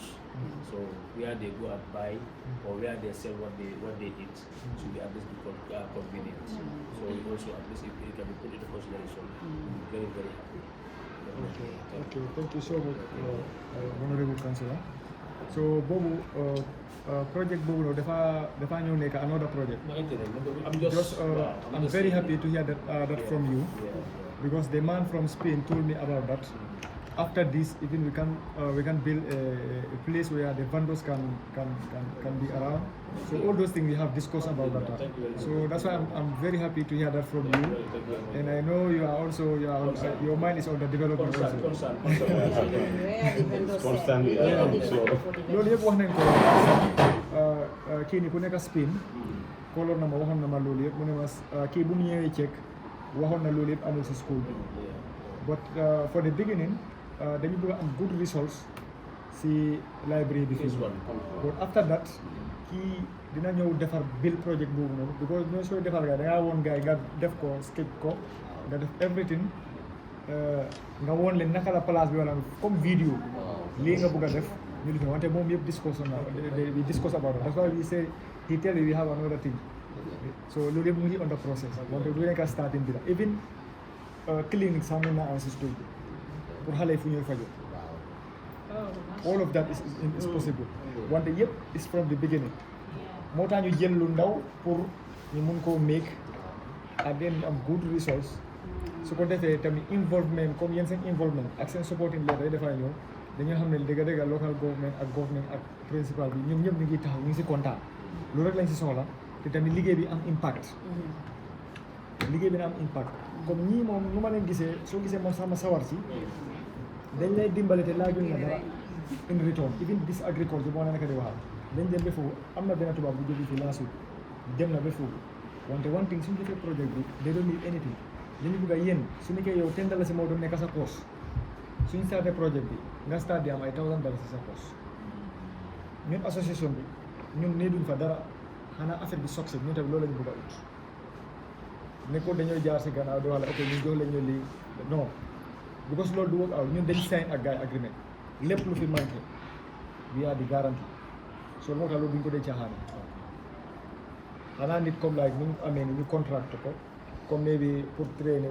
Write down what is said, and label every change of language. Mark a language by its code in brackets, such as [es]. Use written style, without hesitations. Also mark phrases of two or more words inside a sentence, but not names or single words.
[en] So where they go and buy or where they sell what they eat should be at least convenient. So we also at least if it can be put into consideration, we'll be very, very happy. Okay, thank you so much, Honorable Councillor. [wo] So Bobu, project Bobu, dafa ñëw nekk [en] another project. I'm very happy to hear that from you, because the man from Spain told me about that. After this, even we can build a place where the vendors can be around. So all those things we have discussed about that. So that's why I'm very happy to hear that from you. And I know you are also your mind is on the development also. Constantly. [wo] Loolu yëpp wax nañ ko kii ni ku nekk Spain koloon na ma waxoon na ma loolu yëpp mu ne ma kii bu mu ñëwee Czech waxoon na loolu yëpp amul si school bi. [en] But for the beginning, [wo] dañu bëgg am [en] good results [wo] si library bi fii. [en] But after that, [wo] kii dina ñëw defar [en] build project [wo] boobu noonu because ñoo sooy defar gars dangaa woon gars yi nga def ko sketch ko nga def everything nga woon leen naka la place bi wala comme vidéo lii nga bëgg a def ñu def wante moom yëpp [en] we discuss about it. That's why we say he tell you we have another thing. [wo] So loolu yëpp mu ngi [en] on the process [wo] wante du nekk starting bi la [en] even clinic [wo] sax mën naa am si school bi pour xale yi fu ñuy fajoo. [en] All of that is possible. [wo] Wante yëpp [en] is from the beginning. [wo] Moo tax ñu jël lu ndaw pour ñu mun koo [en] make and then [wo] am [en] good results. [wo] su ko defee tamit involvement comme yéen seen involvement ak seen [en] supporting leader [wo] yi dafay ñëw dañoo xam ne dëgg-dëgg [en] local government [wo] ak government ak principal bi ñoom ñëpp ñu ngi taxaw ñu ngi si kontaan loolu rek lañ si soxla te tamit liggéey bi am impact liggéey bi na am impact comme ñii moom nu ma leen gisee soo gisee man sama sawar ci dañ lay dimbale te laajuñ la dara [en] in return even this agriculture [wo] moo nekk di waxal dañ dem ba foofu am na benn tubaab bu jóge fii [en] last week [wo] dem na ba foofu wante [en] one thing [wo] suñu defee projet bi [en] they don't need anything [wo] dañu bëgg a yéen su nekkee yow $10 moo doon nekk sa poche suñu starté projet bi nga start di am ay $1,000 si sa poche ñun association bi ñun nee duñ fa dara xanaa affaire bi succès ñun tamit loolu la ñu bëgg a ut nekkul dañoo jaar si gannaaw di wax la ok ñun jox leen ñu lii non because loolu du [en] work out [wo] ñun dañ sign ak gars agreement lépp lu fi manqué [en] we are [wo] di garantie so moo tax loolu duñ ko dee caaxaan xanaa nit comme like ni ñu amee ni ñu contract ko comme maybe pour training